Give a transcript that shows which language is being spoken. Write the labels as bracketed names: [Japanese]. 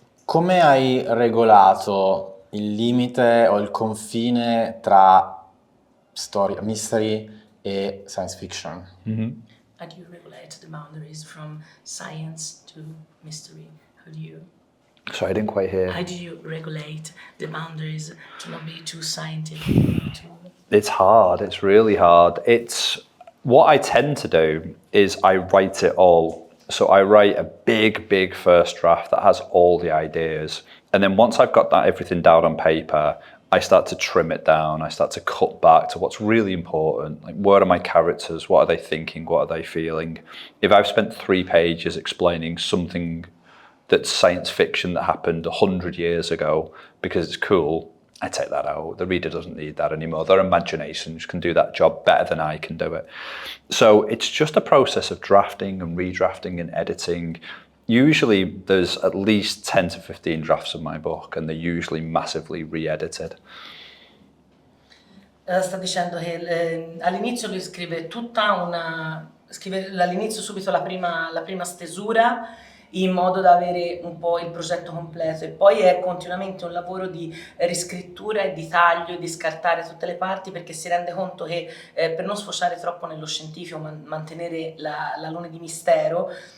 [Italian] Come hai regolato il limite o il confine tra storia, mystery e science fiction? Mm-hmm. [English] How do you regulate the boundaries from science to mystery? Sorry, I didn't quite hear. How do you regulate the boundaries to not be too scientific? It's hard, it's really hard. What I tend to do is I write it all. So I write a big first draft that has all the ideas. And then once I've got everything down on paper, I start to trim it down. I start to cut back to what's really important. Like, where are my characters? What are they thinking? What are they feeling? If I've spent 3 pages explaining something that's science fiction that happened 100 years ago because it's cool, I take that out. The reader doesn't need that anymore. Their imaginations can do that job better than I can do it. So it's just a process of drafting and redrafting and editing. Usually there's at least 10 to 15 drafts of my book, and they're usually massively re-edited. [Italian] Sta dicendo che all'inizio lui scrive all'inizio subito la prima stesura, in modo da avere un po' il progetto completo, e poi è continuamente un lavoro di riscrittura e di taglio e di scartare tutte le parti, perché si rende conto che per non sfociare troppo nello scientifico, mantenere l'alone di mistero,